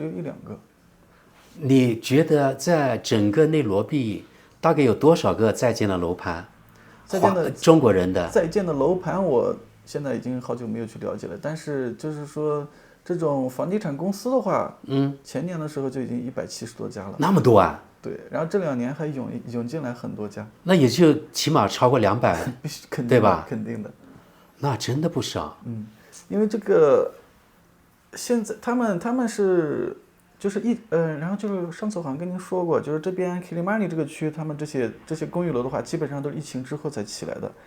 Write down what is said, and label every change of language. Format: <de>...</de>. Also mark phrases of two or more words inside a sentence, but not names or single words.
<zh>你覺得在整個內羅畢大概有多少個在建的樓盤？中國人的在建的樓盤，我現在已經好久沒有去了解了。但是就是說，這種房地產公司的話，前年的時候就已經170多家了。那麼多啊？對，然後這2年還湧進來很多家。那也就起碼超過200，對吧？肯定的。那真的不少。因為這個現在他們是就是然後就是上次我好像跟您說過，就是這邊 Kilimani 這個區，他們這些公寓樓的話，基本上都是疫情之後才起來的。</zh>